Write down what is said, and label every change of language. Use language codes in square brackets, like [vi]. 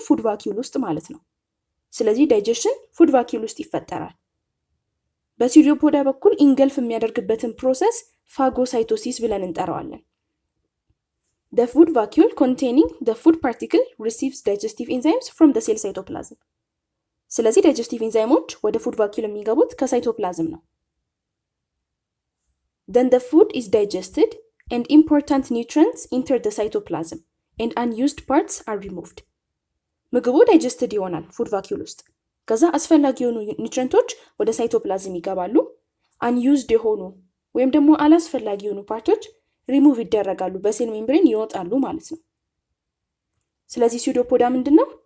[am] ፉድ ቫኪዩል ውስጥ ማለት ነው። ስለዚህ ዳይጀሽን ፉድ ቫኪዩል ውስጥ ይፈጠራል። በሲዶፖዲያ በኩል ኢንገልፍ የሚያደርግበትን ፕሮሰስ ፋጎሳይቶሲስ ብለን እንጠራዋለን። [en] The food vacuole containing the food particle receives digestive enzymes from the cell cytoplasm. [am] ስለዚህ ዳይጀስቲቭ ኢንዛይሞች ወደ ፉድ ቫኪዩል የሚገቡት ከሳይቶፕላዝም ነው። [en] Then the food is digested and important nutrients enter the cytoplasm and unused parts are removed. [am] ምግቡ ዳይጀስትድ ይሆናል ፉድ ቫኪዩል ውስጥ። ከዛ አስፈላጊ የሆኑ ኒውትሪንቶች ወደ ሳይቶፕላዝም ይገባሉ። አንዩዝድ የሆኑ ወይም ደግሞ አላስፈላጊ የሆኑ ፓርቶች ሪሙቭ ይደረጋሉ፣ በሴል ሜምብሬን ይወጣሉ ማለት ነው። ስለዚህ ሲዶፖዲያ ምንድን ነው?